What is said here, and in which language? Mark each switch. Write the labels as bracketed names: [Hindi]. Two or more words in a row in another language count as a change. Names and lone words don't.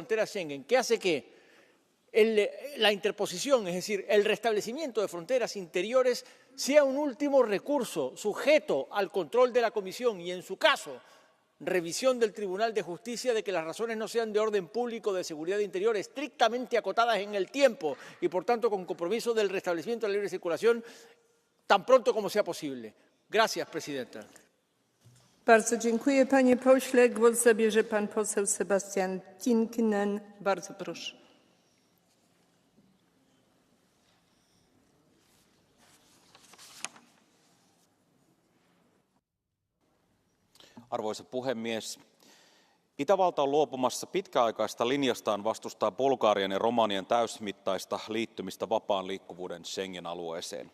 [Spanish] Fronteras Schengen, que hace que la interposición, es decir, el restablecimiento de fronteras interiores, sea un último recurso sujeto al control de la Comisión y, en su caso, revisión del Tribunal de Justicia, de que las razones no sean de orden público, de seguridad interior, estrictamente acotadas en el tiempo y, por tanto, con compromiso del restablecimiento de la libre circulación tan pronto como sea posible. Gracias, presidenta. [Polish] Bardzo dziękuję, panie pośle. Głos zabierze pan poseł Sebastian Tinkkinen. Bardzo proszę. [Finnish] Arvoisa puhemies, Itävalta on luopumassa pitkäaikaista linjastaan vastustaa Bulgarian ja Romanian täysimittaista liittymistä vapaan liikkuvuuden Schengen-alueeseen.